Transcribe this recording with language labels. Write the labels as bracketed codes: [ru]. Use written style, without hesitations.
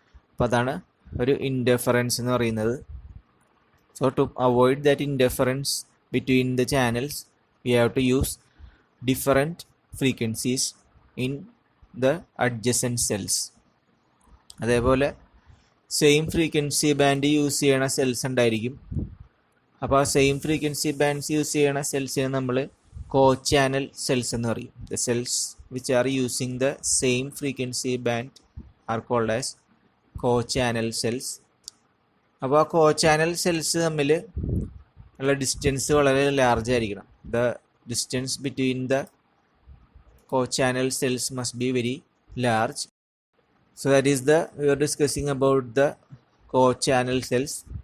[ml] അപ്പോൾ അതാണ് ഒരു ഇൻ്റർഫറൻസ് എന്ന് പറയുന്നത്. [en] So to avoid that interference between the channels we have to use different frequencies in the adjacent cells. [ml] അതേപോലെ same frequency band use ചെയ്യണ cells ഉണ്ടായിരിക്കും. അപ്പോൾ ആ സെയിം ഫ്രീക്വൻസി ബാൻഡ്സ് യൂസ് ചെയ്യണ സെൽസിനെ നമ്മൾ co-channel cells എന്ന് പറയും. [en] The cells which are using the same frequency band are called as co-channel cells. [ml] അപ്പോൾ ആ co-channel cells തമ്മിൽ ഉള്ള ഡിസ്റ്റൻസ് വളരെ ലാർജ് ആയിരിക്കണം. [en] The distance between the co-channel cells must be very large. So that is we are discussing about the co-channel cells.